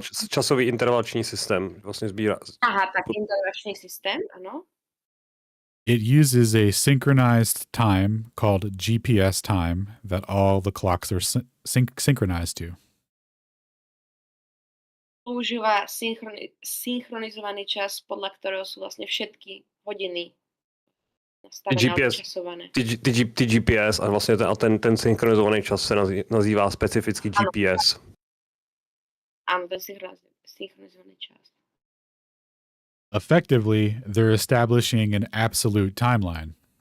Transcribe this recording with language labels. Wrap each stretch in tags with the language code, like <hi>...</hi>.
<cs>časový intervalační systém. Vlastně sbírá. Aha, tak intervalační systém, ano.</cs> <en>It uses a synchronized time called GPS time that all the clocks are synchronized to.</en> <sk>Používa synchronizovaný čas, podľa ktorého sú vlastne všetky hodiny nastavené a časované.</sk> <cs>Ty GPS a vlastně ten synchronizovaný čas se nazývá specificky GPS.</cs> <sk>Áno, ten synchronizovaný čas.</sk> <en>Effectively, they're establishing an absolute timeline.</en>